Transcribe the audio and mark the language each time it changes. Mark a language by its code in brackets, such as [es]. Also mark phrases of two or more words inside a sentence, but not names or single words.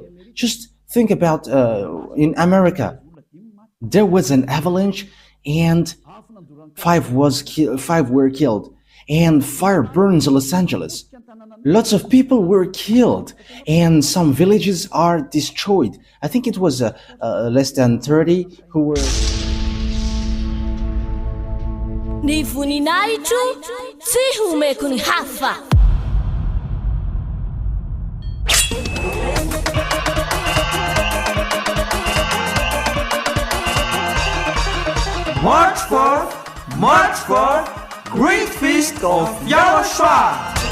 [en] Just think about in America, there was an avalanche, and five were killed. and fire burns Los Angeles. Lots of people were killed, and some villages are destroyed. I think it was less than 30 who were. [mg] Ny voninahitro tsy homeko ny hafa. [en] March 4th, Great Feast of YAHOSHUAH.